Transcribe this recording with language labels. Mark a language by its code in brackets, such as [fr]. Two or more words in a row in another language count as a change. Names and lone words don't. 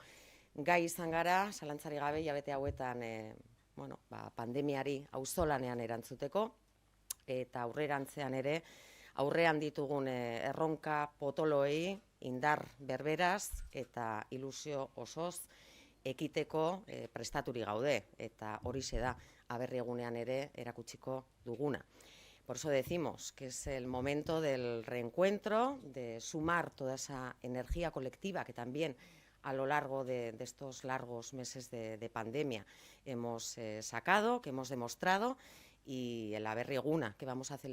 [eu] Gai izan gara, zalantzari gabe, hilabete hauetan pandemiari auzolanean erantzuteko, eta aurrerantzean ere, aurrean ditugun erronka potoloei indar berberaz eta ilusio osoz ekiteko prestaturi gaude, eta horixe da aberri egunean ere erakutsiko duguna. [es] Por eso decimos que es el momento del reencuentro, de sumar toda esa energía colectiva que también a lo largo de estos largos meses de pandemia hemos sacado, que hemos demostrado, y el Aberri Eguna que vamos a